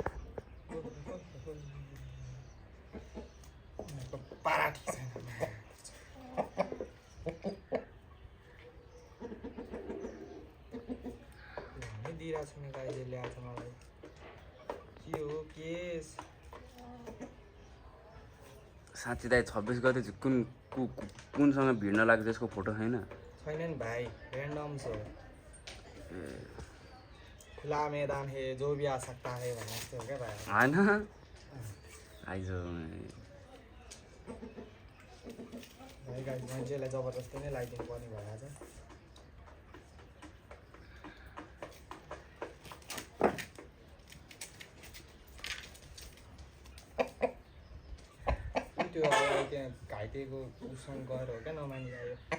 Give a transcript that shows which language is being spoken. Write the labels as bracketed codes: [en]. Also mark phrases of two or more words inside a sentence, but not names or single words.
[ne] पारा ठिक छैन दिइरहेको छु नि गाईले ल्याएको छ मलाई के हो केस साँच्ची दाइ 26 गते चाहिँ कुनसँग भिड्न लाग्यो त्यसको फोटो छैन छैन नि भाइ ऱ्यान्डम छ खुला मैदान [hi] है जो भी आ सकता है [ne] भन्ने जस्तो हो क्या भाइ होइन आइज भाइ गाई मान्छेलाई जबरजस्ती नै लगाइदिनु पर्ने भइरहेछ त्यो अब त्यहाँ घाइतेको उसँग गएर हो क्या नमानी आयो